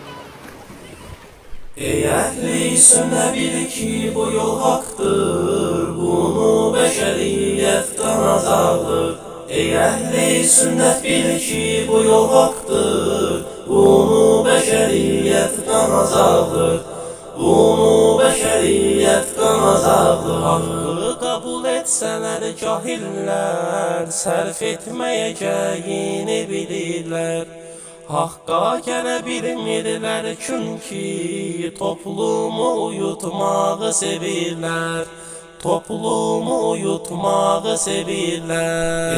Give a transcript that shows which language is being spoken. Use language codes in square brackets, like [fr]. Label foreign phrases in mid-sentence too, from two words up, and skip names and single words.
[tr] Ey ehli sünnet bil ki bu yol haktır, bunu beşeriyet kanacaqdır. Ey ehli sünnet bil ki bu yol haktır, bunu beşeriyet kanacaqdır. Bunu beşeriyet kanacaqdır. [az] Hakkı kabul etsələr cahillər, sərf etməyəcəyini bilirlər. Haqqa gələ bilmirlər çünki toplumu uyutmağı sevirlər. Toplumu uyutmağı sevirlər.